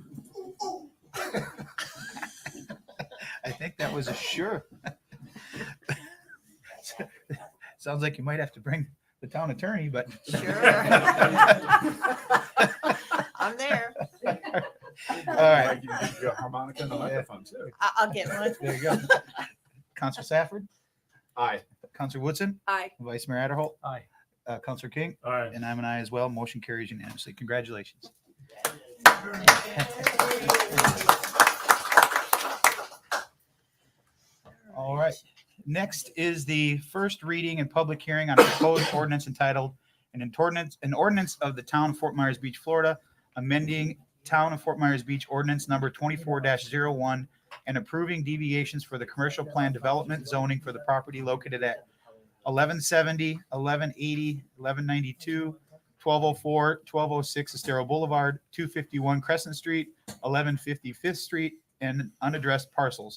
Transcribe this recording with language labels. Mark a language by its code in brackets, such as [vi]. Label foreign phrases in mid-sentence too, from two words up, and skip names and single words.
[en] I think that was a sure. Sounds like you might have to bring the town attorney, but. Sure. I'm there. All right. You got a harmonica and a microphone too. I'll get one. There you go. Councilor Safford, Aye. Councilor Woodson, Aye. Vice Mayor Adderholt, Aye. Councilor King, all right. and I'm an aye as well. Motion carries unanimously. Congratulations. All right. Next is the first reading and public hearing on a proposed ordinance entitled an ordinance of the town of Fort Myers Beach, Florida, amending Town of Fort Myers Beach ordinance number 24-01 and approving deviations for the commercial plan development zoning for the property located at 1170, 1180, 1192, 1204, 1206 Estero Boulevard, 251 Crescent Street, 1150 Fifth Street, and unaddressed parcels.